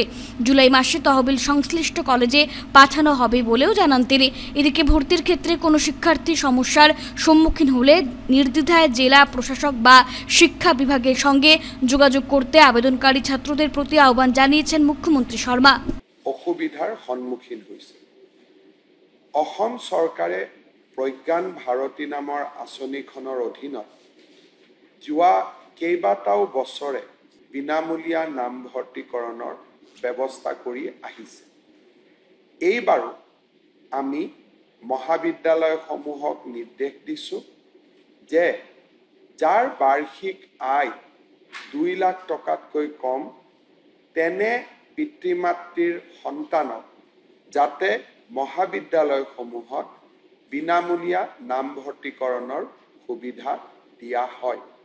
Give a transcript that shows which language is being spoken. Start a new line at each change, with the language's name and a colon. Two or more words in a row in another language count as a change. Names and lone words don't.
Bangla: জুলাই মাসে তহবিল সংশ্লিষ্ট কলেজে পাঠানো হবে বলেও জানান তিনি। এদিকে ভর্তির ক্ষেত্রে কোনো শিক্ষার্থী সমস্যার সম্মুখীন হলে নির্দ্বিধায় জেলা প্রশাসক বা শিক্ষা বিভাগের সঙ্গে যোগাযোগ করতে আবেদনকারী ছাত্রদের প্রতি আহ্বান জানিয়েছেন মুখ্যমন্ত্রী শর্মা।
Assamese: অসুবিধার সম্মুখীন হৈছে। অসম চৰকাৰে প্ৰজ্ঞান ভাৰতী নামৰ আঁচনিখনৰ অধীনত যোৱা কেইবাটাও বছৰে বিনামূলীয়া নামভৰ্তিকৰণৰ ব্যৱস্থা কৰি আহিছে। এইবাৰো আমি মহাবিদ্যালয়সমূহক নিৰ্দেশ দিছোঁ যে যাৰ বাৰ্ষিক আয় 2 লাখ টকাতকৈ কম তেনে পিতৃ মাতৃৰ সন্তানক যাতে মহাবিদ্যালয়সমূহত বিনামূলীয়া নামভৰ্তিকৰণৰ সুবিধা দিয়া হয়।